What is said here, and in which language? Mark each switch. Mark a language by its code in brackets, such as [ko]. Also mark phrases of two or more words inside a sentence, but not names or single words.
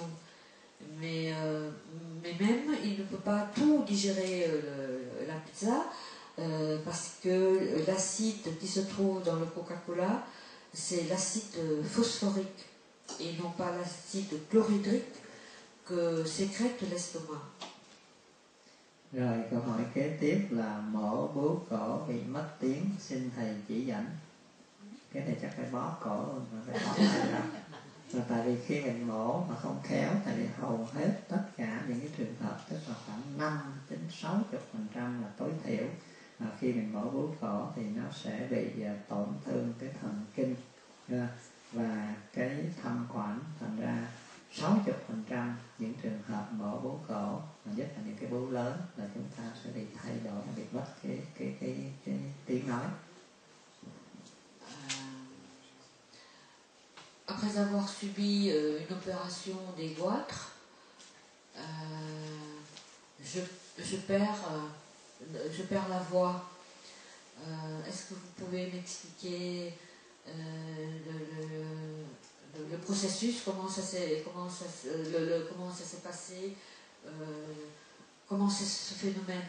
[fr] Mais même, il ne peut pas tout digérer la pizza, parce que l'acide qui se trouve dans le Coca-Cola, c'est l'acide phosphorique et non pas l'acide chlorhydrique que sécrète l'estomac. [vi] Rồi câu hỏi kế tiếp là mổ bướu cổ bị mất tiếng, xin thầy chỉ dẫn. Cái này chắc phải bó cổ luôn, phải bó tay ra. Và tại vì khi mình mổ mà không khéo, tại vì hầu hết tất cả những cái trường hợp, tức là khoảng 5-60% là tối thiểu, khi mình mổ bướu cổ thì nó sẽ bị tổn thương cái thần kinh và cái thanh quản. Thành ra 60% những trường hợp mổ bướu cổ, nhất là những cái bướu lớn, là chúng ta sẽ bị thay đổi, bị mất cái tiếng nói. [fr] Après avoir subi une opération des goitres, je perds la voix. Est-ce que vous pouvez m'expliquer le processus, comment ça s'est passé, comment c'est ce phénomène?